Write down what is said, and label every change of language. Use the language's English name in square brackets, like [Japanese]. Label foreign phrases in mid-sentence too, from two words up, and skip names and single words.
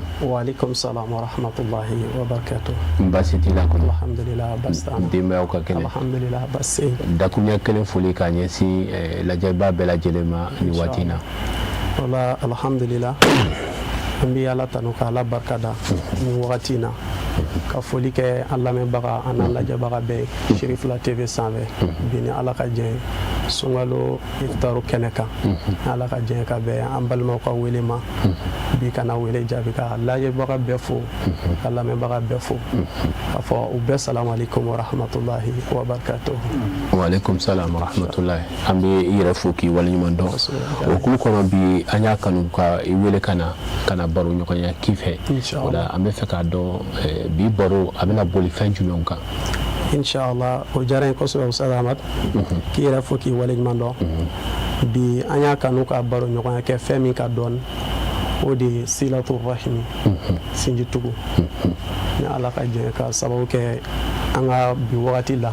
[Arabic] وعليكم السلام ورحمة الله وبركاته [Bambara] baasi t'i la kɔnɔ alhamdulillah bastana denbayaw ka kɛnɛ alhamdulillah basi dakuruɲɛ kelen foli k'a ɲɛsin lajɛba bɛɛ lajɛlen ma ni waati in na wala alhamdulillah an bɛ ala tanu ka ala barikada ni wagati in na ka foli kɛ an lamɛnbaga an n'an lajɛbaga bɛɛ Shirifula TV sanfɛ bi ni ala ka jɛ sunkalo iftaru kɛnɛ kan ala ka jɛ ka bɛn an balimaw ka wele ma bi kana wele jaabi ka lajɛbaga bɛɛ fo ka lamɛnbaga bɛɛ fo ka fɔ u bɛɛ [Arabic] سلام عليكم ورحمة الله وبركاته وعليكم السلام ورحمة الله [Bambara] an bɛ i yɛrɛ fo k'i waleɲuman dɔn o kulu kɔnɔ bi an y'a kanu ka i wele ka na baro ɲɔgɔnya k'i fɛ o la an bɛ fɛ k'a dɔn bi baro a bɛna boli fɛn jumɛnw kan inshallah o diyara n ye kosɛbɛ Ustaz Ahmad k'i yɛrɛ fo k'i waleɲuman dɔn bi an y'a kanu ka baro ɲɔgɔnya kɛ fɛn min ka dɔɔni o de ye [Arabic] صلة الرحم [Bambara] sinjitugu ni ala ka jɛ ka sababu kɛ an ka bi wagati